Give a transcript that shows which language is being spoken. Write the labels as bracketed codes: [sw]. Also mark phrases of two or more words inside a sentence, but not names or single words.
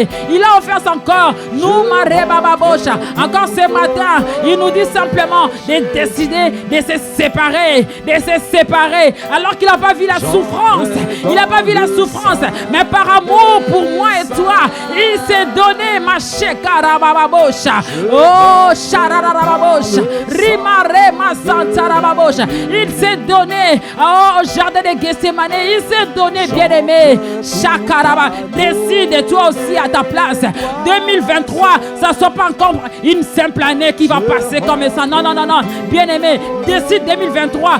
[fr] Il a offert son corps. Nous, encore ce matin, il nous dit simplement de décider de se séparer. De se séparer. Alors qu'il n'a pas vu la souffrance. Il n'a pas vu la souffrance. Mais par amour pour moi et toi, il s'est donné, ma shekarababosha. Oh, shararababosha. Rimare ma santarababosha. Il s'est donné au jardin de Gethsemane. Il s'est donné, bien-aimé. Shakaraba. Décide toi aussi à ta place. 2023, ça ne soit pas encore une simple année qui va passer comme ça. Non, non, non, non. Bien-aimé, décide 2023.